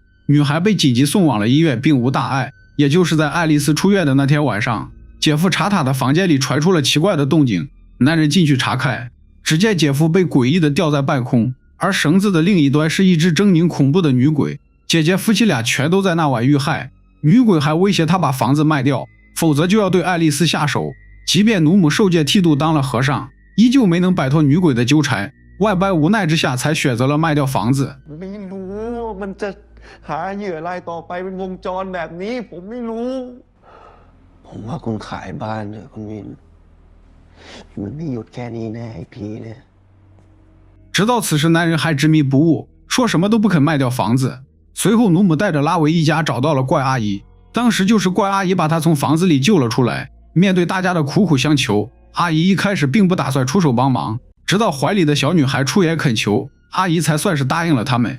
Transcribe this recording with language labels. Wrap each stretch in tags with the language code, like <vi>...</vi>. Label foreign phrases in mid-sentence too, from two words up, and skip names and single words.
<zh>女孩被紧急送往了医院，并无大碍。也就是在爱丽丝出院的那天晚上，姐夫查塔的房间里传出了奇怪的动静，男人进去查看，只见姐夫被诡异的吊在半空，而绳子的另一端是一只狰狞恐怖的女鬼。姐姐夫妻俩全都在那晚遇害，女鬼还威胁他把房子卖掉，否则就要对爱丽丝下手。即便努姆受戒剃度当了和尚，依旧没能摆脱女鬼的纠缠，万般无奈之下才选择了卖掉房子。</zh> <th>ไม่รู้มันจะหาเหยื่อรายต่อไปเป็นวงจรแบบนี้ผมไม่รู้ผมว่าคุณขายบ้านเถอะคุณวินมันไม่หยุดแค่นี้แน่ไอ้พีเนี่ย</th> <zh>直到此时，男人还执迷不悟，说什么都不肯卖掉房子。随后努姆带着拉维一家找到了怪阿姨，当时就是怪阿姨把他从房子里救了出来。面对大家的苦苦相求，阿姨一开始并不打算出手帮忙，直到怀里的小女孩出言恳求，阿姨才算是答应了他们。</zh>